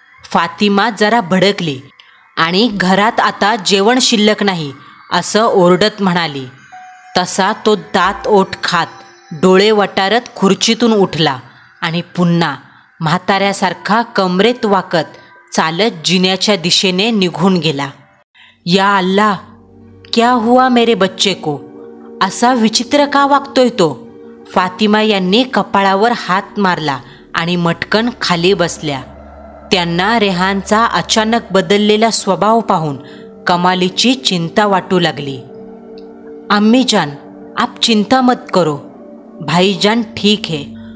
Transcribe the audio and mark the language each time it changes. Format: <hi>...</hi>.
<mr>फातिमा जरा भडकली आणि घरात आता जेवण शिल्लक नाही असं ओरडत म्हणाली. तसा तो दात ओठ खात डोळे वटारत खुर्चीतून उठला आणि पुन्हा म्हाताऱ्यासारखा कमरेत वाकत चालत जिन्याच्या दिशेने निघून गेला.</mr> <hi>या अल्लाह, क्या हुआ मेरे बच्चे को?</hi> <mr>असा विचित्र का वागतोय तो? फातिमा यांनी कपाळावर हात मारला आणि मटकन खाली बसल्या. त्यांना रेहानचा अचानक बदललेला स्वभाव पाहून कमालीची चिंता वाटू लागली.</mr> <hi>अम्मी जान, आप चिंता मत करो, भाईजान ठीक है.</hi>